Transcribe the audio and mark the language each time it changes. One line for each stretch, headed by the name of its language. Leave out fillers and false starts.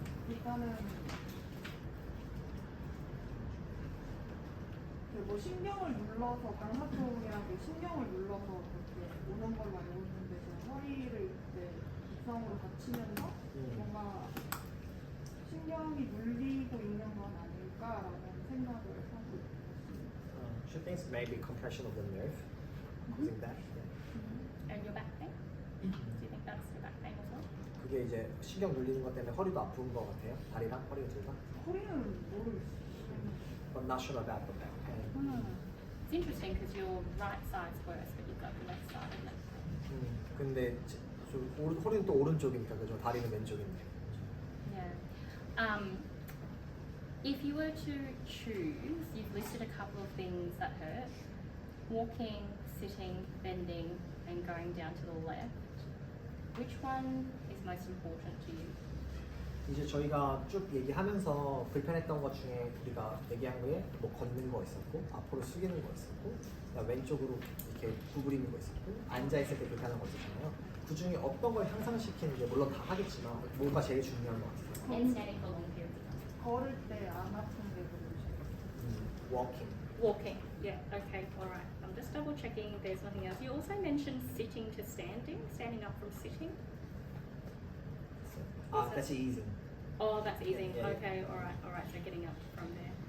Korean: 일단은 그뭐 신경을 눌러서 방사통이랑 그 신경을 눌러서 그렇게 오는 걸로 알고 있는데 제가 허리를 이제 급성으로 다치면서 뭔가 신경이 눌리고 있는 건 아닐까라는 생각을 하고 있습니다.
English: She thinks maybe compression of the nerve causing that. And your back pain? Do you think that's your back pain as well?
Korean: 그게 이제 신경 눌리는 것 때문에 허리도 아픈 것 같아요. 다리랑 허리가 둘 다. 허리는 모르겠어요.
English: But not sure about the back pain. It's interesting because your right side's worse, but you've got the left side, isn't it?
Korean: 근데 허리는 또 오른쪽이니까 그죠? 다리는 왼쪽인데.
English: Yeah. If you were to choose, you've listed a couple of things that hurt: walking, sitting, bending, and going down to the left. Which one is most important to you?
Korean: 이제 저희가 쭉 얘기하면서 불편했던 것 중에 우리가 얘기한 거에 뭐 걷는 거 있었고 앞으로 숙이는 거 있었고 그다음 왼쪽으로 이렇게 구부리는 거 있었고 앉아 있을 때 불편한 거 있었잖아요. 그 중에 어떤 걸 향상시키는 게 물론 다 하겠지만 뭐가 제일 중요한 것 같아요.
English: And standing for long periods of time.
Korean: 걸을 때 안 아픈 게 그러지.
English: Walking. Walking. Yeah. Okay. All right. I'm just double checking if there's nothing else. You also mentioned sitting to standing, standing up from sitting. That's easing. Oh, that's easing. Yeah, yeah. Okay. All right. All right. So getting up from there.